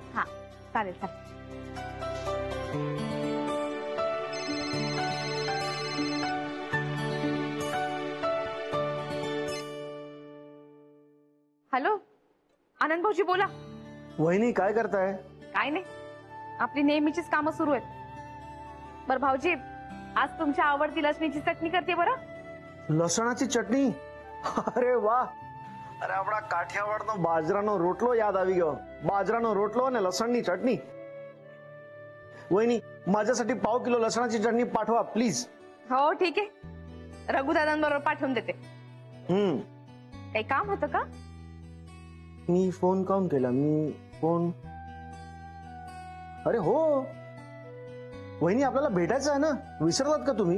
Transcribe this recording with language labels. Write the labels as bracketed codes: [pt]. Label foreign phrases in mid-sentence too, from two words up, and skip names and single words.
[mr] हा चालेल. हॅलो आनंद भाऊजी बोला. वहिनी काय करताय? काय नाही, आपली नेहमीचीच कामं सुरू आहेत. बरं भाऊजी, आज तुमच्या आवडती लसणीची चटणी करते बरं. लसणाची चटणी? अरे वा. [gu] अरे આપણા કાઠિયાવાડનો બાજરાનો રોટલો યાદ આવી ગયો. બાજરાનો રોટલો અને લસણની ચટણી. [mr] વहिनी माझ्यासाठी पाव किलो लसणाची चटणी पाठवा प्लीज. हो ठीक आहे, रघुदादांबरोबर पाठवून देते. काही काम होतं का? मी फोन काऊन केला? मी फोन अरे हो वहिनी आपल्याला भेटायचं आहे ना, विसरलात का तुम्ही?